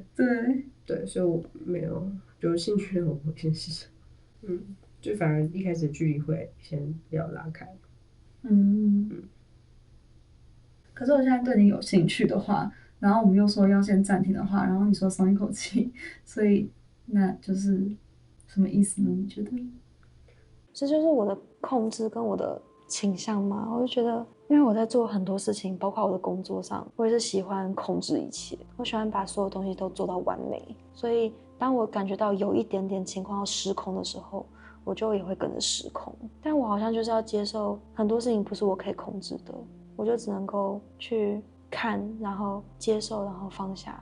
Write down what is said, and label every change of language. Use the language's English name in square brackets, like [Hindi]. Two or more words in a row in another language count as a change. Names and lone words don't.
[Chinese] 對，所以我沒有有興趣的我不會先試車。就反而一開始的距離會先要拉開。可是我現在對你有興趣的話，然後我們又說要先暫停的話，然後你說鬆一口氣，所以那就是什麼意思呢？你覺得？這就是我的控制跟我的傾向嘛。我就覺得，因為我在做很多事情，包括我的工作上，我也是喜歡控制一切，我喜歡把所有東西都做到完美。所以當我感覺到有一點點情況要失控的時候，我就也會跟着失控。但我好像就是要接受很多事情不是我可以控制的， 我就只能夠去看，然後接受，然后放下。